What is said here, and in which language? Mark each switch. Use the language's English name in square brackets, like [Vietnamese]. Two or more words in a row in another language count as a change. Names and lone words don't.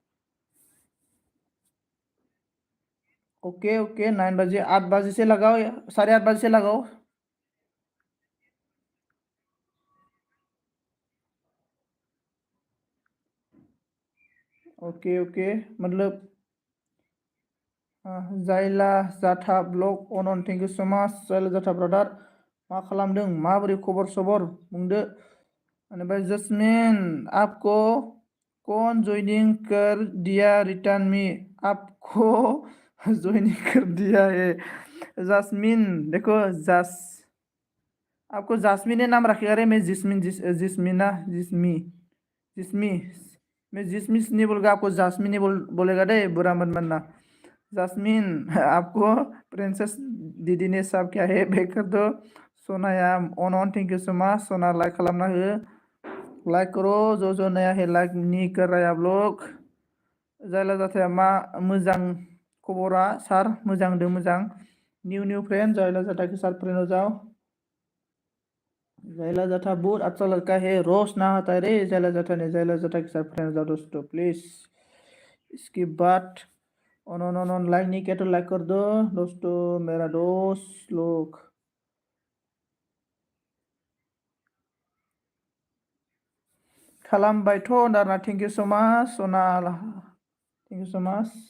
[Hindi] ओके 9 बजे 8 बजे से लगाओ या 8:30 बजे से लगाओ. [English] ओके मतलब जायला जाथा ब्लग अन thank you so much जायला जाथा ब्रादार. [Bodo] मा खालामदों माबोरै खबर सबर बुंदो. [Hindi] बेनिफ्राय जस्मिन आपको कौन ज्वाइनिंग कर दिया रिटर्न मी आपको ज्वाइनिंग कर दिया है. जस्मिन देखो आपको जासमीन ने नाम रखेगा रे. मैं जिस्मिना जिस्मी मैं जिस्मिस नहीं बोलूँगा आपको जासमीन नहीं बोलेगा दे बुरा मत मानना. जासमीन आपको प्रिंसेस दीदी ने सब क्या है बेक कर दो. [English] सोनाया ऑन thank you so much. [Hindi] सोना लाइक खालामना हो लाइक करो जो नया है लाइक नहीं कर रहा है आप लोग. [Bodo] जायला जाथाया मा मोजां खबरा सार मोजां दो मोजां. [Hindi] न्यू फ्रेंड जायला जाथा के साथ फ्रेंड हो जाओ. जायला जाथा बहुत अच्छा लड़का है रोज ना आता है रे. जायला जाथा ने जायला जाथा के साथ फ्रेंड हो जाओ दोस्तों प्लीज. इसके बाद ऑन लाइक नहीं किया तो लाइक कर दो दोस्तों मेरा दोस्त लोग. [Bodo] खालामबायथ' दाना [English] thank you so much [Bodo] सना [English] thank you so much.